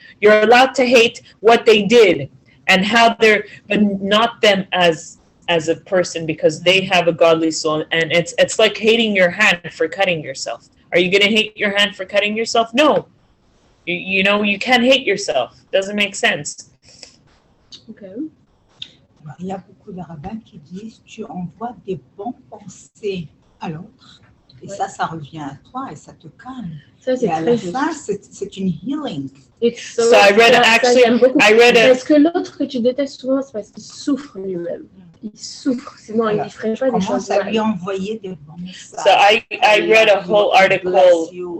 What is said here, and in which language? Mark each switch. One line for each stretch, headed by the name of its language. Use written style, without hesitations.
English: You're allowed to hate what they did and how but not them as a person, because they have a godly soul, and it's like hating your hand for cutting yourself. Are you going to hate your hand for cutting yourself? No. You know, you can't hate yourself. Doesn't make sense. Okay.
French: Il y a beaucoup de rabbins qui disent tu envoies des bonnes pensées à l'autre, et ça revient à toi et ça te calme. Ça, c'est et à très la juste. fin, c'est une healing.
English: So I read
French: Parce que l'autre que tu détestes souvent, c'est parce qu'il souffre lui-même. Il souffre, sinon il ne ferait pas des choses mal. Commence à lui envoyer des bons messages.
English: So I read a whole article.